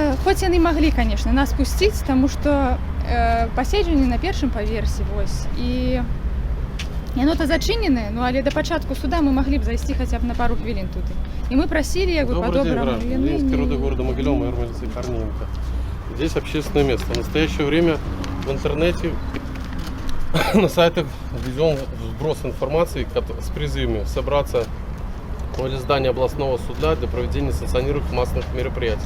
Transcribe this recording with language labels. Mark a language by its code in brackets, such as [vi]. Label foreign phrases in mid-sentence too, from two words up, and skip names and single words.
[be] хоць яны маглі, конечно, нас пусціць, таму што паседжанне на першым паверсе вось. І яно-то зачыненае, ну але да пачатку суда мы маглі б зайсці хаця б на пару хвілін тут. І мы прасілі як бы по-добраму. [ru] Ленинский рода города Могилева, майор милиции Корниенко. Здесь общественное место. В настоящее время в интернете на сайтах введен вброс информации с призывами собраться возле здания областного суда для проведения санкционируемых массовых мероприятий.